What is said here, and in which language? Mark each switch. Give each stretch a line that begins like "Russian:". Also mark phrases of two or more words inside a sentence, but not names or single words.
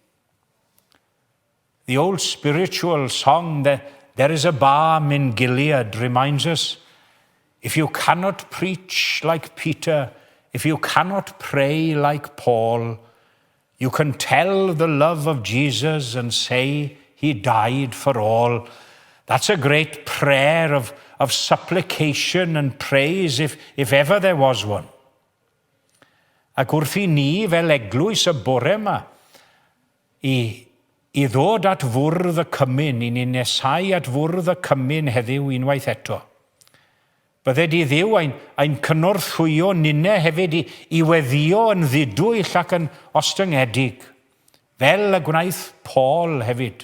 English: The old spiritual song, "There is a balm in Gilead," reminds us, if you cannot preach like Peter, if you cannot pray like Paul, you can tell the love of Jesus and say he died for all. That's a great prayer of supplication and praise if ever there was one.
Welsh: Ac wrth i ni fel eglwys y bore yma i ddod at fwrdd y cymyn, i ni nesau at fwrdd y cymyn heddiw unwaith eto. Bydde di Dduw ein cynorthwyo ninne hefyd i weddio yn ddidwyll ac yn ostyngedig, fel y gwnaeth Paul hefyd.